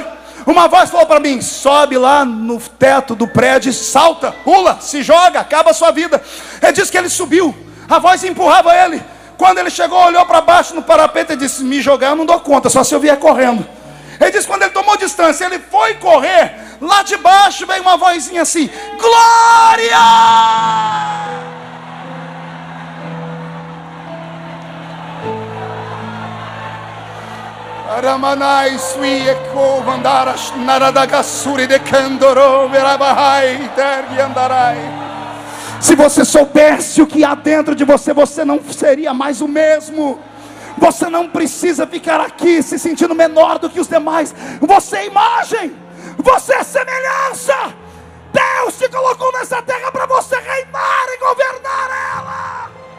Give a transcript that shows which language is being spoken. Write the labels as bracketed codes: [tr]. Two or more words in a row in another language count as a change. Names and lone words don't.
[pt] Uma voz falou para mim: sobe lá no teto do prédio, salta, pula, se joga, acaba a sua vida. Ele disse que ele subiu, a voz empurrava ele. Quando ele chegou, olhou para baixo no parapeito e disse: me jogar eu não dou conta, só se eu vier correndo. Ele disse que quando ele tomou distância, ele foi correr, lá de baixo veio uma vozinha assim: glória! Aramanai sui eko vandaras naradagasuri de candoro verabahai tergi andarai. Se você soubesse o que há dentro de você, você não seria mais o mesmo. Você não precisa ficar aqui se sentindo menor do que os demais. Você é imagem, você é semelhança. Deus te colocou nessa terra para você reinar e governar ela.